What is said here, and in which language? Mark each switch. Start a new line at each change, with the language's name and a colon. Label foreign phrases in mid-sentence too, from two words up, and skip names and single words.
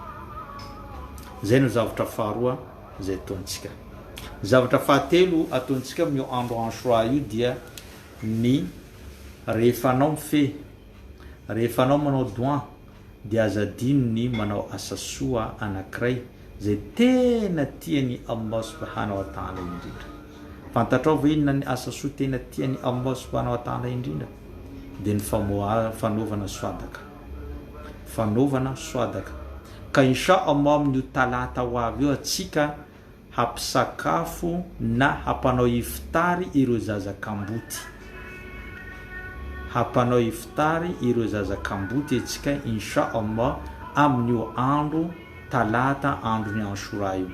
Malagasy: Zay no zavatra faharoa zay ataontsika. Zavatra fahatelo ataontsika amin'io andro Ashura io dia ny rehefa anao mifehy, rehefa anao manao doa dia azadiny ny manao asa soa anankiray zay tena tiany
Arabic: الله سبحانه وتعالى
Malagasy: indrindra. Fantatrao ve inona ny asa soa tena tiany
Arabic: الله سبحانه وتعالى
Malagasy: indrindra? Dia ny fanaovana swadaka. Ka
Arabic: إن شاء الله
Malagasy: amin'io talata ho avy eo atsika hampisakafo na hampanao iftary ireo zazakamboty. Hampanao iftary ireo zazakamboty atsika
Arabic: إن شاء الله
Malagasy: amin'io andro talata andro ny Ashura io.